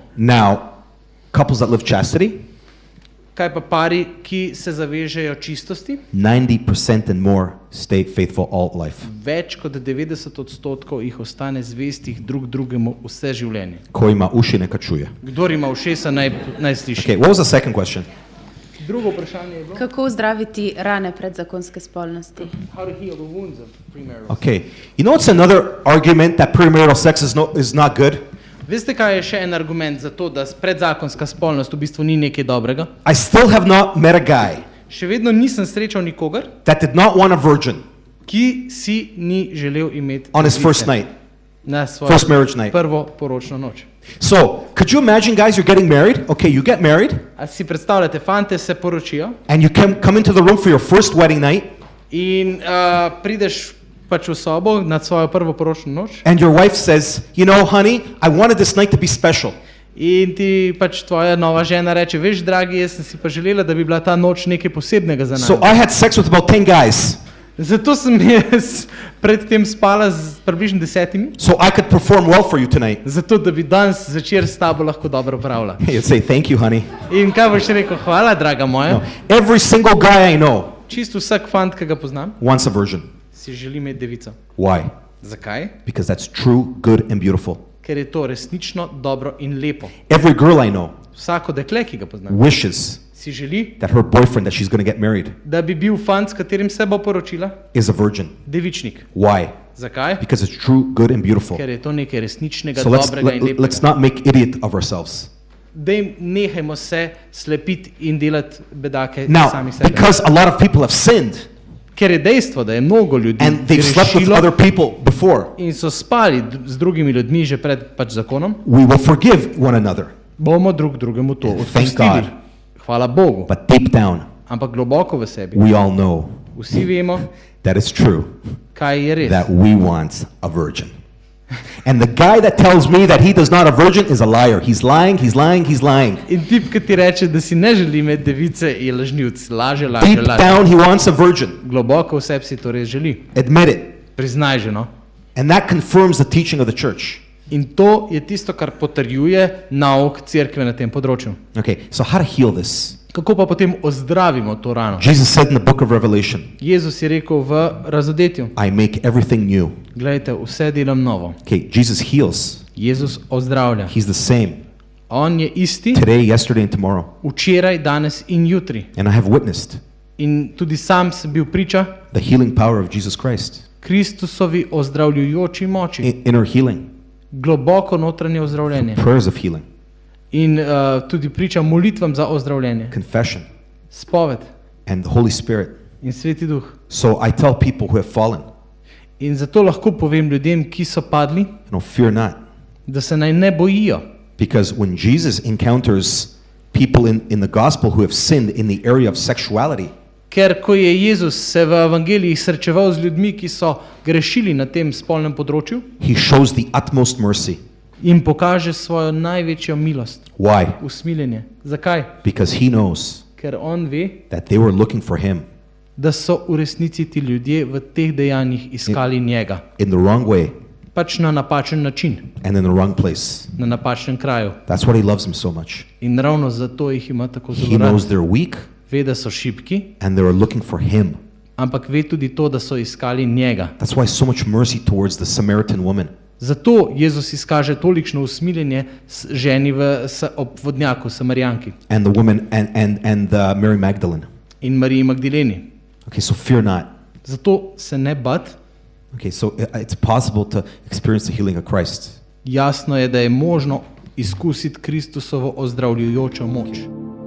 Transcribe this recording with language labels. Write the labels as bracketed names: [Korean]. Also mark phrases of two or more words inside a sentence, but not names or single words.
[English] Now, couples that live chastity, [Slovenian] Kaj pa pari, ki se zavežejo čistosti? [English] 90% and more stay faithful all life. [Slovenian] Več kot 90% jih ostane zvestih drug drugemu vse življenje. [Croatian] Ko ima uši, neka čuje. [Slovenian] Kdor ima ušesa, naj sliši. [English] Okay, what was the second question? [Slovenian] Drugo vprašanje je bilo, Kako zdraviti rane predzakonske spolnosti? [English] how to heal the wounds of premarital. Okay, you know what's another argument that premarital sex is not good? [Slovenian] Veste, kaj je še en argument za to, da predzakonska spolnost v bistvu ni nekaj dobrega? [English] I still have not met a guy [Slovenian] Še vedno nisem srečal nikogar, [English] that did not want a virgin [Slovenian] ki si ni želel imeti [English] on his device first night. [Slovenian] na svojo [English] First marriage night. [Slovenian] prvo poročno noč. [English] So, could you imagine, guys, you're getting married? Okay, you get married, [Slovenian] A si predstavljate, fante se poročijo [English] and you come into the room for your first wedding night, [Slovenian] in prideš pač v sobo nad svojo prvo poročno noč [English] and your wife says, you know, honey, I wanted this night to be special. [Slovenian] in ti pač tvoja nova žena reče, veš, dragi, jaz sem si pa želela, da bi bila ta noč nekaj posebnega za nas. [English] So I had sex with about 10 guys [Slovenian] Zato sem jaz predtem spala z približno 10, [English] so I could perform well for you tonight. [Slovenian] zato da bi danes zvečer s tabo lahko dobro opravila. [English] You'd say, thank you, honey. [Slovenian] In kaj boš rekel, hvala, draga moja. [English] No. Every single guy I know [Slovenian] Čisto vsak fant, ki ga poznam, [English] wants a virgin. [Slovenian] si želi imeti devico. Why? Zakaj? [English] Because that's true, good, and beautiful. [Slovenian] Ker je to resnično dobro in lepo. [English] Every girl I know [Slovenian] Vsako dekle, ki ga poznam, wishes si želi, [English] that her boyfriend that she's going to get married [Slovenian] da bi bil fant, s katerim se bo poročila, [English] is a virgin. [Slovenian] devičnik. Why? Zakaj? [English] Because it's true, good, and beautiful. [Slovenian] Ker je to nekaj resničnega, So dobrega in lepega. [English] let's not make idiot of ourselves. [Slovenian] Dej nehajmo se slepiti in delati bedake Now, sami sebe. [English] because a lot of people have sinned [Slovenian] Ker je dejstvo, da je mnogo ljudi [English] and they've slept with [Slovenian] grešilo [English] other people before, [Slovenian] in so spali z drugimi ljudmi že pred pač zakonom, [English] we will forgive one another. [Slovenian] bomo drug drugemu to Thank odpustili. God. Hvala Bogu. [English] But deep down, [Slovenian] Ampak globoko v sebi [English] we all know [Slovenian] vsi vemo, [English] that it's true [Slovenian] kaj je res. [English] that we want a virgin. And the guy that tells me that he does not a virgin is a liar. He's lying, he's lying, he's lying. [Slovenian] In tip, ki ti reče, da si ne želi imeti device, je lažnivc. Laže, Deep laže. [English] down, he wants a virgin. [Slovenian] Globoko v sebi si to res želi. [English] Admit it. [Slovenian] Priznaj že, no. [English] And that confirms the teaching of the church. [Slovenian] In to je tisto, kar potrjuje nauk cerkve na tem področju. [English] Okay, so how to heal this? [Slovenian] Kako pa potem ozdravimo to rano? [English] Jesus said in the book of Revelation, [Slovenian] Jezus je rekel v razodetju, [English] I make everything new. [Slovenian] glejte, vse delam novo. [English] Okay, Jesus heals. [Slovenian] Jezus ozdravlja. [English] He's the same [Slovenian] On je isti [English] today, yesterday, and tomorrow. [Slovenian] včeraj, danes in jutri. [English] And I have witnessed [Slovenian] In tudi sam sem bil priča [English] the healing power of Jesus Christ. [Slovenian] Kristusovi ozdravljujoči moči. [English] Inner healing, [Slovenian] Globoko notranje ozdravljenje. [English] prayers of healing, [Slovenian] In tudi priča molitvam za ozdravljenje. confession, Spoved [English] and the Holy Spirit. [Slovenian] in Sveti Duh. [English] So I tell people who have fallen, [Slovenian] In zato lahko povem ljudem, ki so padli, [English] fear not. [Slovenian] da se naj ne bojijo. [English] Because when Jesus encounters people in the gospel who have sinned in the area of sexuality, [Slovenian] Ker ko je Jezus se v evangelijih srečeval z ljudmi, ki so grešili na tem spolnem področju, [English] he shows the utmost mercy. [Slovenian] jim pokaže svojo največjo milost, Why? usmiljenje. Zakaj? [English] Because he knows [Slovenian] Ker on ve, [English] that they were looking for him [Slovenian] da so v resnici ti ljudje v teh dejanjih iskali njega. [English] in the wrong way [Slovenian] Pač na napačen način, [English] and in the wrong place. [Slovenian] na napačnem kraju. [English] That's why he loves them so much. [Slovenian] In ravno zato jih ima tako He zelo knows rad. [English] they're weak [Slovenian] Ve, da so šibki, [English] and they were looking for him. [Slovenian] ampak ve tudi to, da so iskali njega. [English] That's why so much mercy towards the Samaritan woman. [Slovenian] Zato Jezus izkaže tolikšno usmiljenje ženi ob vodnjaku, Samarijanki [English] And the woman and Mary Magdalene. [Slovenian] in Mariji Magdaleni. [English] Okay, so fear not. [Slovenian] Zato se ne bat. [English] Okay, so it's possible to experience the healing of Christ. [Slovenian] Jasno je, da je možno izkusiti Kristusovo ozdravljujočo moč.